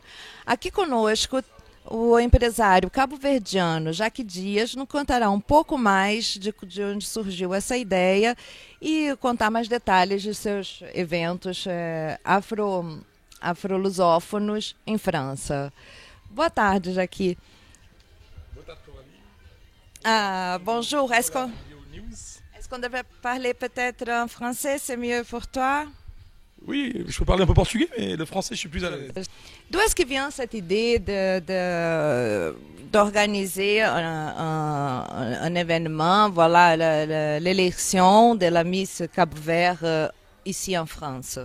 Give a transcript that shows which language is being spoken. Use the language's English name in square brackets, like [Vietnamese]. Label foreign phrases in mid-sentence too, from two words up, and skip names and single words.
[Portuguese] Aqui conosco, o empresário cabo-verdiano Jaque Dias nos contará um pouco mais de onde surgiu essa ideia e contar mais detalhes de seus eventos afro-lusófonos em França. Boa tarde, Jaque. Boa tarde, Coralie. [French] Ah, bonjour. Est-ce News. qu'on devrait parler peut-être en français? C'est mieux pour toi? Oui, je peux parler un peu portugais, mais le français, je suis plus à l'aise. D'où est-ce que vient cette idée d'organiser un événement, voilà, l'élection de la Miss Cap-Vert ici en France?